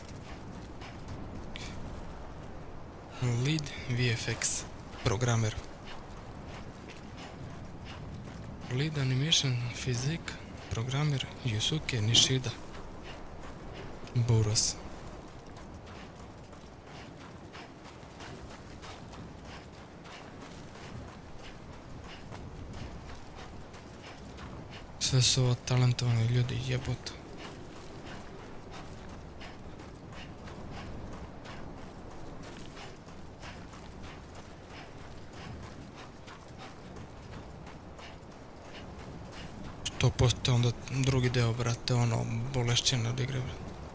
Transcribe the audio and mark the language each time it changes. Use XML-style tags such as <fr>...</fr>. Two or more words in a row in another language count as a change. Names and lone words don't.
<en>Lead VFX programmer. Lead animation physique programmer Yusuke Nishida. Boros.</en> <sr>Sve su ovo talentovani ljudi, jebote. To postoje onda drugi deo, brate, ono, bolešćene od igre, brate.</sr>